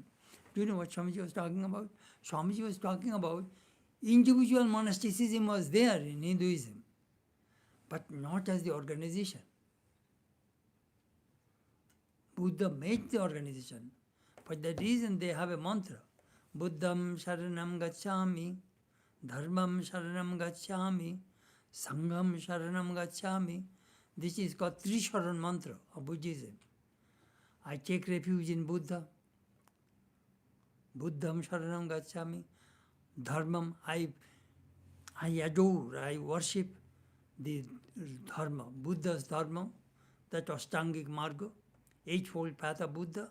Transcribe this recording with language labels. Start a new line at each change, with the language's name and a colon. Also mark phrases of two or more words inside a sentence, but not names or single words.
English: Do you know what Swamiji was talking about? Swamiji was talking about individual monasticism was there in Hinduism, but not as the organization. Buddha made the organization. For that reason they have a mantra,
Sanskrit: बुद्धं शरणं गच्छामि, धर्मं शरणं गच्छामि, सङ्घं शरणं गच्छामि.
English: This is called Trisharan mantra of Buddhism. I take refuge in Buddha.
Sanskrit: बुद्धं शरणं गच्छामि.
English: Dharmam, I adore, I worship the Dharma, Buddha's Dharma, that
Sanskrit: अष्टाङ्गिक मार्ग,
English: eightfold path of Buddha.